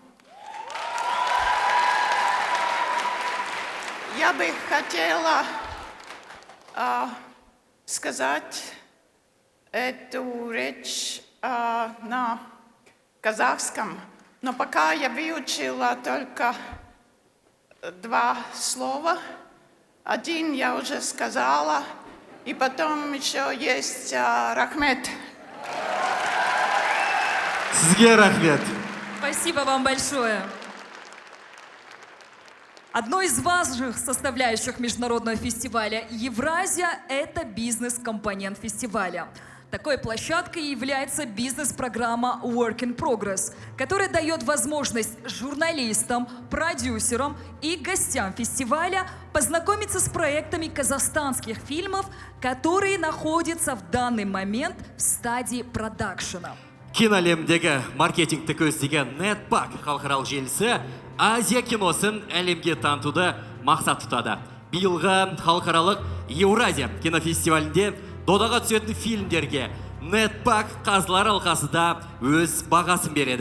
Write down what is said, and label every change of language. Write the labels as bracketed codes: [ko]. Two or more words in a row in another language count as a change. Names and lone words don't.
[ru] Я бы хотела сказать эту речь на казахском, но пока я выучила только 2 слова. Один я уже сказала, и потом еще есть рахмет. [kk] Сізге рахмет. [ru] Спасибо вам большое. Одной из важных составляющих международного фестиваля «Евразия» — это бизнес-компонент фестиваля. Такой площадкой является бизнес-программа Work in Progress, которая дает возможность журналистам, продюсерам и гостям фестиваля познакомиться с проектами казахстанских фильмов, которые находятся в данный момент в стадии продакшена. [kk] Кинолемдегі маркетингті көздеген Netpack халықаралық желісі Азия киносын әлемге танытуды мақсат тұтады. Биылғы халықаралық Еуразия кинофестивалінде додаға түсетін фильмдерге Netpack қазылар алқасында өз бағасын береді.